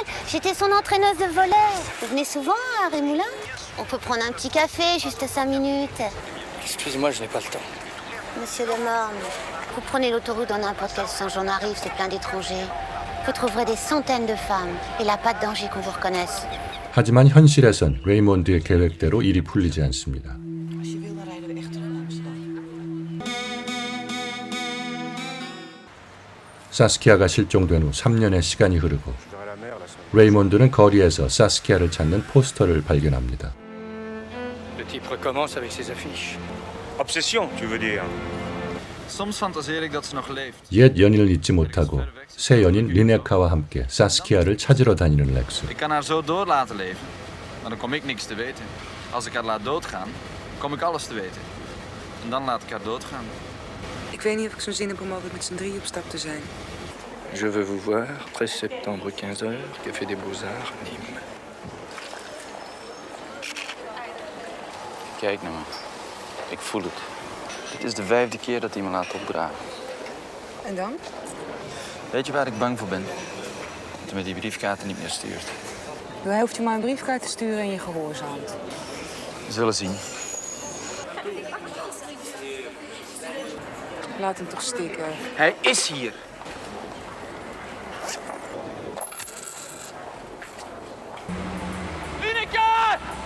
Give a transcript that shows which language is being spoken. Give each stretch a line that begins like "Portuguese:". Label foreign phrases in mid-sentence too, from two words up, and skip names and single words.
French: J'étais son entraîneuse de volley. Vous venez souvent à Rémoulin? On peut prendre un petit café, juste 5 minutes. Excusez-moi, je n'ai pas le temps. Monsieur Le Morne, vous prenez l'autoroute dans n'importe quel sens, j'en arrive, c'est plein d'étrangers. Vous trouverez des centaines de femmes. Il n'y a pas de danger qu'on vous reconnaisse.
Korean: 하지만 현실에선 레이몬드의 계획대로 일이 풀리지 않습니다.
Dutch: Als je wil, dan rijden we echt terug naar Amsterdam.
Korean: 사스키아가 실종된 후 3년의 시간이 흐르고 레이몬드는 거리에서 사스키아를 찾는 포스터를 발견합니다.
French: Le type recommence avec ses affiches. Obsession, tu veux dire?
Dutch: Soms fantaseer ik dat ze nog leeft.
Korean: 옛 연인을 잊지 못하고 새 연인 리네카와 함께 사스키아를 찾으러 다니는 렉스.
Dutch: Ik kan haar zo door laten leven, maar dan kom ik niks te weten. Als ik haar laat doodgaan, kom ik alles te weten. En dan laat ik haar doodgaan. Ik weet niet of ik zo'n zin heb om altijd met z'n drie op stap te zijn.
French: Je veux vous voir, 13 septembre, 15h, Café des Beaux-Arts, Nîmes.
Dutch: Kijk naar me. Ik voel het. Dit is de 5e keer dat hij me laat opdragen. En dan? Weet je waar ik bang voor ben? Dat hij met die briefkaarten niet meer stuurt. Hij hoeft je maar een briefkaart te sturen en je gehoorzaamt. We zullen zien. Laat hem toch stikken. Hij is hier. Lineke!